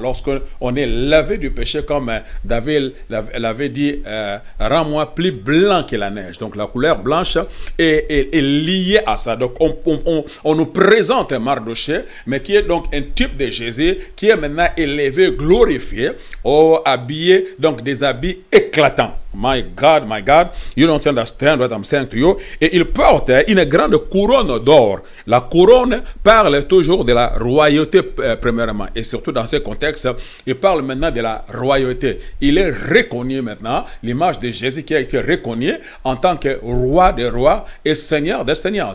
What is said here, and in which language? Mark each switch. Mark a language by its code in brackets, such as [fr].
[fr] Lorsqu'on est lavé du péché, comme David l'avait dit, rends-moi plus blanc que la neige. Donc la couleur blanche est liée à ça. Donc on nous présente un Mardochée, mais qui est donc un type de Jésus, qui est maintenant élevé, glorifié, habillé, donc des habits éclatants. [en] My God, you don't understand what I'm saying to you. [fr] Et il porte une grande couronne d'or. La couronne parle toujours de la royauté premièrement. Et surtout dans ce contexte, il parle maintenant de la royauté. Il est reconnu maintenant, l'image de Jésus qui a été reconnue en tant que roi des rois et seigneur des seigneurs.